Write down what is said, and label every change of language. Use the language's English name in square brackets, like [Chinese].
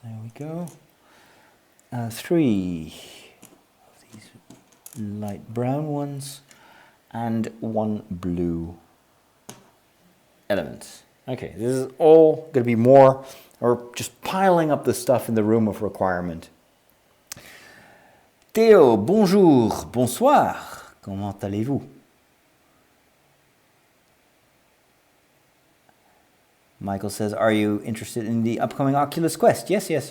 [English] There we go. 3 of these light brown ones, and 1 blue element. Okay, this is all going to be more, or just piling up the stuff in the room of requirement. [French] Théo, bonjour, bonsoir, comment allez-vous? [English] Michael says, are you interested in the upcoming Oculus Quest? Yes.